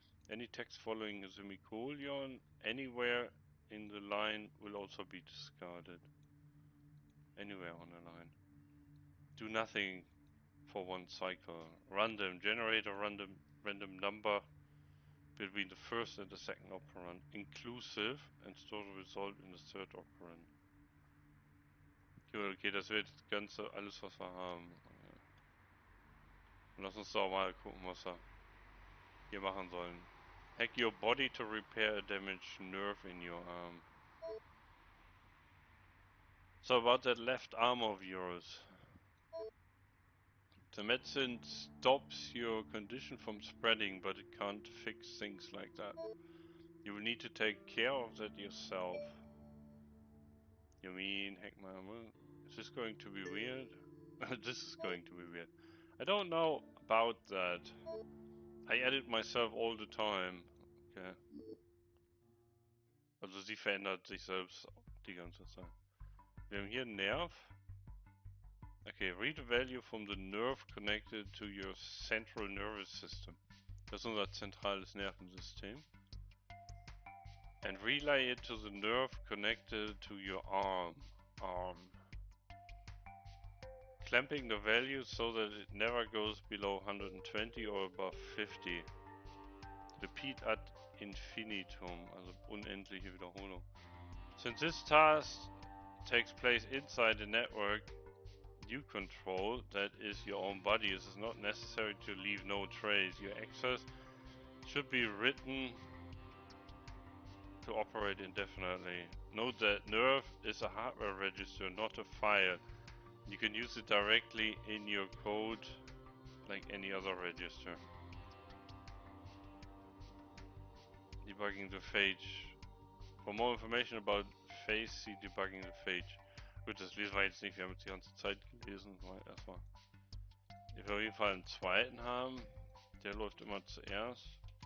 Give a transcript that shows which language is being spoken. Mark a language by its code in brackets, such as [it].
[en] Any text following a semicolon anywhere in the line will also be discarded. Anywhere on the line. Do nothing for one cycle. Random. Generate a random number between the first and the second operand. Inclusive and store the result in the third operand. [de] Okay, das wird das Ganze alles, was wir haben. Lass uns doch mal gucken, was wir hier machen sollen. [en] Hack your body to repair a damaged nerve in your arm. So about that left arm of yours. The medicine stops your condition from spreading, but it can't fix things like that. You will need to take care of that yourself. You mean hack my arm? Is this going to be weird? This is going to be weird. I don't know about that. I edit myself all the time. Okay. [de] Also sie verändert sich selbst die ganze Zeit. Wir haben hier einen Nerv. [en] Okay, read the value from the nerve connected to your central nervous system. [de] Das ist unser zentrales Nervensystem. [en] And relay it to the nerve connected to your arm. Clamping the value so that it never goes below 120 or above 50. Repeat ad infinitum, [de] also unendliche Wiederholung. [en] Since this task takes place inside the network you control, that is your own body, it is not necessary to leave no trace. Your access should be written to operate indefinitely. Note that nerve is a hardware register, not a file. You can use it directly in your code like any other register. Debugging the phage. For more information about phase, see debugging the phage. [de] Gut, das lesen wir jetzt nicht, wir haben jetzt die ganze Zeit gelesen. Erstmal. Ich will auf jeden Fall einen zweiten haben. Der läuft immer zuerst.